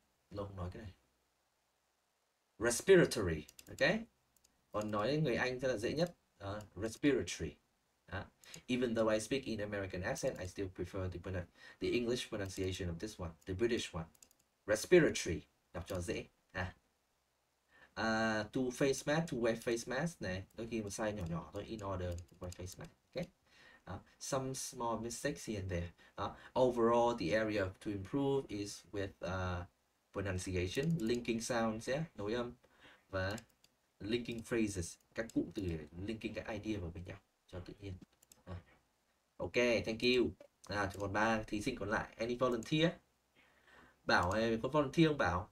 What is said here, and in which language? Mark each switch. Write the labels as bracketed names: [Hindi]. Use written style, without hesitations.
[Vietnamese] Lâu không nói cái này. Respiratory, ok? Còn nói người Anh rất là dễ nhất. [English] Respiratory. Even though I speak in American accent, I still prefer the English pronunciation of this one, the British one. [Vietnamese] Respiratory, đọc cho dễ. [English] To face mask, to wear face mask này, [Vietnamese] đôi khi một size nhỏ nhỏ thôi, [English] in order to wear face mask. Okay. Some small mistakes here and there. Overall, the area to improve is with pronunciation, linking sounds, nối âm, và linking phrases, [Vietnamese] các cụm từ để [English] linking các idea vào với nhau cho tự nhiên. Ok, thank you. [Vietnamese] Còn 3 thí sinh còn lại. [English] Any volunteer? [Vietnamese] Bảo có volunteer không Bảo?